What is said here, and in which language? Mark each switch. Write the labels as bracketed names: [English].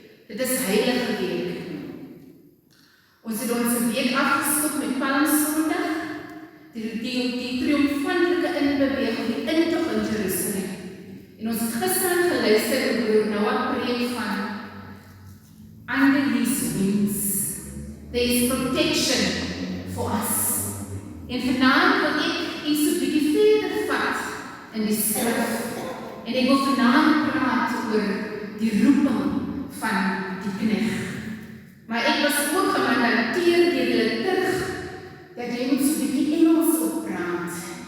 [Afrikaans] Dit is heilige week. Ons het ons week afgeskop met Palmsondag, die triomfantelike inbeweging, die intog in Jerusalem. En ons het gister geluister en broer Noah preek van [English] under his wings. There is protection for us. [Afrikaans] En vanaand wil ek iets so bietjie verder vat in die skrif. En ek wil vanaand praat oor die roeping van die knegt. Maar ek was ook gemandateer deur die liturg dat jy moet so bietjie Engels oppraat.